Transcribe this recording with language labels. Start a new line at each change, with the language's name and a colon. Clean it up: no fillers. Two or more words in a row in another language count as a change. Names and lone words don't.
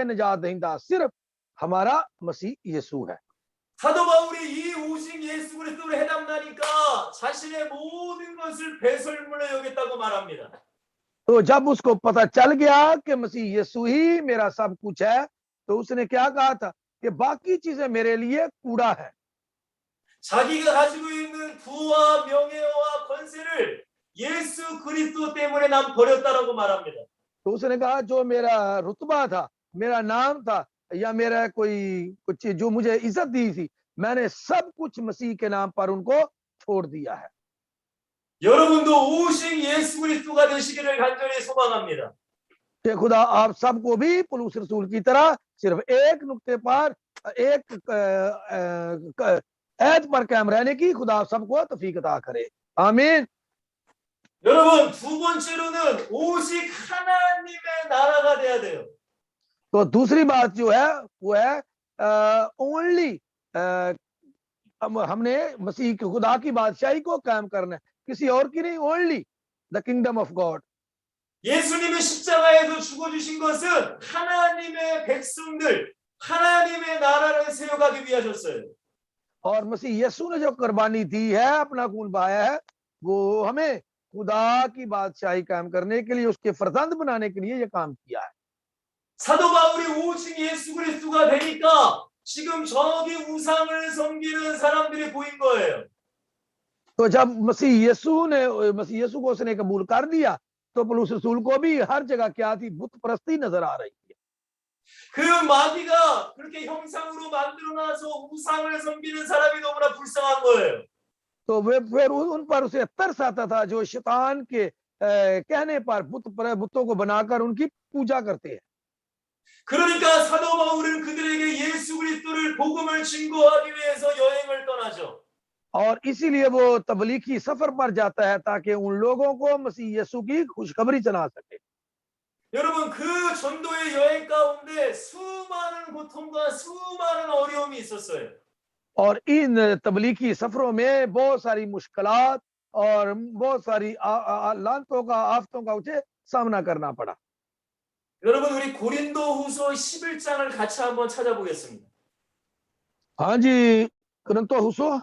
Urdu: نجات دہندہ صرف ہمارا مسیح یسوع ہے.
Korean: 사도 바울이 이 오직 예수 그리스도를 해답나니까 자신의 모든 것을 배설물로 여겼다고 말합니다.
Urdu: تو جب اس کو پتا چل گیا کہ مسیح یسوع ہی میرا سب کچھ ہے، تو اس نے کیا کہا تھا کہ باقی چیزیں میرے لیے کوڑا ہے.
Korean: 자기가 가지고 있는 부와 명예와 권세를 예수 그리스도 때문에 난 버렸다라고 말합니다.
Urdu: تو اس نے کہا جو میرا رتبہ تھا، میرا نام تھا، یا میرا کوئی کچھ جو مجھے عزت دی تھی، میں نے سب کچھ مسیح کے نام پر ان کو چھوڑ دیا ہے.
Korean: 여러분도 오직 예수 그리스도가 되시기를 간절히 소망합니다.
Urdu: کہ خدا آپ سب کو بھی پلوس رسول کی طرح صرف ایک نکتے پر، ایک ایت پر قائم رہنے کی خدا آپ سب کو توفیق عطا کرے. آمین.
Korean: 여러분 두 번째로는 오직 하나님의 나라가 돼야 돼요.
Urdu: تو دوسری بات جو ہے وہ ہے اونلی ہم نے مسیح کے خدا کی بادشاہی کو قائم کرنا ہے، کسی اور کی نہیں,
English: Only the kingdom of God.
Korean: 예수님이 십자가에서 죽어주신 것은 하나님의 백성들, 하나님의 나라를 세워가기 위하셨어요.
Urdu: اور مسیح یسوع نے جو قربانی دی ہے، اپنا خون بہایا ہے، وہ ہمیں خدا کی بادشاہی قائم کرنے کے لیے، اس کے فرزند بنانے کے لیے یہ کام کیا ہے.
Korean: 사도 바울이 오직 예수 그리스도가 되니까 지금 저기 우상을 섬기는 사람들이 보인 거예요.
Urdu: تو جب مسیح یسوع کو اس نے قبول کر دیا، تو پولس رسول کو بھی ہر جگہ کیا تھی، بت پرستی نظر آ رہی تھی.
Korean: 그 마귀가 그렇게 형상으로 만들어놔서 우상을 섬기는 사람이 너무나 불쌍한 거예요.
Urdu: تو وے پھر ان پر اسے ترس آتا تھا جو شیطان کے کہنے پر بتوں کو بنا کر ان کی پوجا کرتے ہیں.
Korean: 그러니까 사도 바울은 그들에게 예수 그리스도를 복음을 증거하기 위해서 여행을 떠나죠.
Urdu: اور اسی لیے وہ تبلیغی سفر پر جاتا ہے تاکہ ان لوگوں کو مسیح یسوع کی خوشخبری سنا سکے.
Korean: 여러분 그 전도의 여행 가운데 수많은 고통과 수많은 어려움이 있었어요.
Urdu: اور ان تبلیغی سفروں میں بہت ساری مشکلات اور بہت ساری لعنتوں کا آفتوں کا اسے سامنا کرنا پڑا.
Korean: 여러분 우리 고린도후서 11장을 같이 한번 찾아보겠습니다.
Urdu: ہاں جی، کرنتو ہسو,